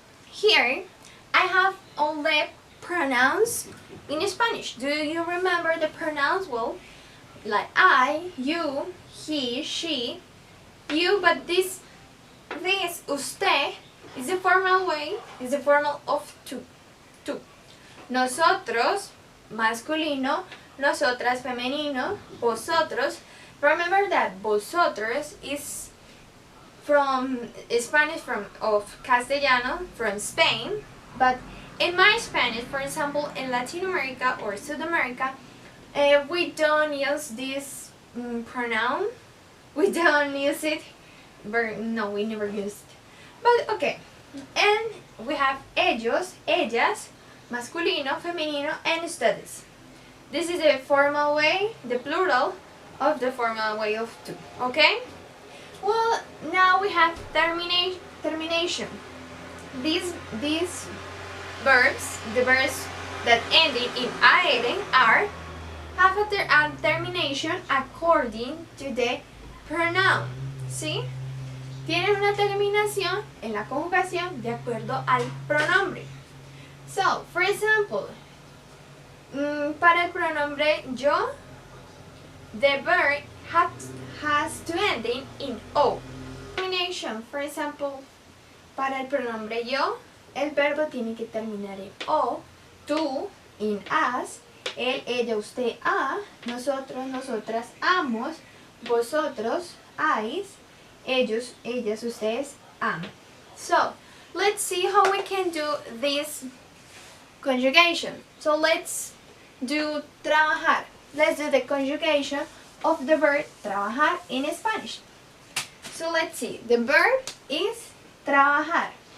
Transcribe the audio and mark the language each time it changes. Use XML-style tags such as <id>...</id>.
<en>Here I have all the pronouns in Spanish. Do you remember the pronouns? Well, like I, you, he, she, you, but this usted is the formal way, is the formal of to.</en> <es>Nosotros, masculino, nosotras, femenino, vosotros.</es> <en>Remember that vosotros is from Spanish of Castellano, from Spain, but in my Spanish, for example, in Latin America or South America, we don't use this pronoun. We don't use it. No, we never used it. But okay. And we have ellos, ellas, masculino, femenino, and ustedes. This is the formal way, the plural of the formal way of to. Okay? Well, now we have termination. These verbs, the verbs that ending in are, have a termination according to the pronoun.</en> <es>¿Sí? Tienen una terminación en la conjugación de acuerdo al pronombre.</es> <en>So, for example,</en> <es>para el pronombre yo,</es> <en>the verb has to ending in O. Termination, for example,</en> <es>para el pronombre yo, el verbo tiene que terminar en O, tú, in as, él, ella, usted, a, nosotros, nosotras, amos, vosotros, ais, ellos, ellas, ustedes, am.</es> <en>So, let's see how we can do this conjugation. So let's do trabajar. Let's do the conjugation of the verb trabajar in Spanish. So let's see. The verb is trabajar.</en>